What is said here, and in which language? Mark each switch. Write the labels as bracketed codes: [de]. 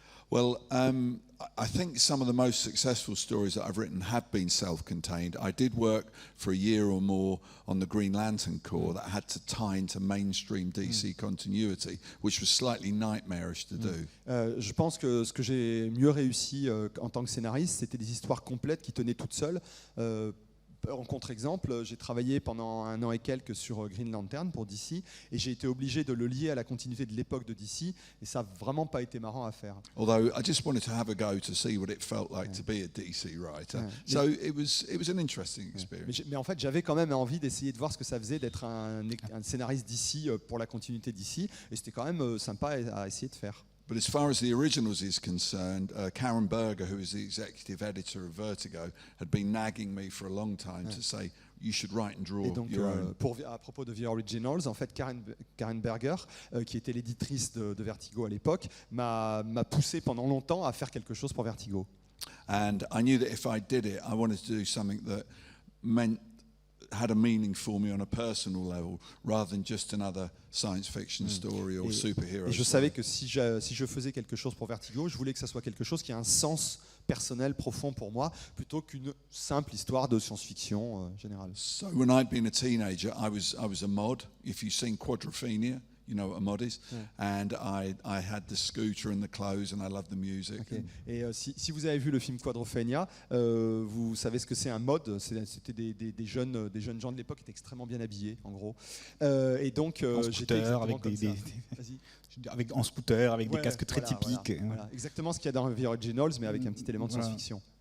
[en] Well, I think some of the most successful stories that I've written have been self-contained. I did work for a year or more on the Green Lantern Corps that had to tie into mainstream DC continuity, which was slightly nightmarish to do. [fr] Je pense que ce que j'ai mieux réussi en tant que scénariste, c'était des histoires complètes qui tenaient toutes seules. En contre-exemple, j'ai travaillé pendant 1 an et quelques sur Green Lantern pour DC et j'ai été obligé de le lier à la continuité de l'époque de DC et ça n'a vraiment pas été marrant à faire. [en] Although I just wanted to have a go to see what it felt like to be a DC writer. So it was an interesting experience. [fr] Mais en fait, j'avais quand même envie d'essayer de voir ce que ça faisait d'être un scénariste DC pour la continuité DC et c'était quand même sympa à essayer de faire. [en] But as far as the originals is concerned, Karen Berger, who is the executive editor of Vertigo, had been nagging me for a long time to say you should write and draw your own. [fr] À propos de The Originals, en fait, Karen Berger, qui était l'éditrice de Vertigo à l'époque, m'a poussé pendant longtemps à faire quelque chose pour Vertigo. [en] And I knew that if I did it, I wanted to do something that had a meaning for me on a personal level, rather than just another science fiction story or superhero. [fr] Et je savais que si je faisais quelque chose pour Vertigo, je voulais que ça soit quelque chose qui a un sens personnel, profond pour moi, plutôt qu'une simple histoire de science-fiction générale. [en] So when I'd been a teenager, I was a mod. If you've seen Quadrophenia, you know what a mod is. Yeah. And I had the scooter and the clothes, and I loved the music. Okay. [fr] Et si vous avez vu le film Quadrophenia, vous savez ce que c'est un mod. C'était des jeunes gens de l'époque qui étaient extrêmement bien habillés, en gros. Et donc j'étais exactement comme ça. En scooter, avec des casques très typiques. Voilà. Exactement ce qu'il y a dans The Originals, mais avec un petit élément de science-fiction.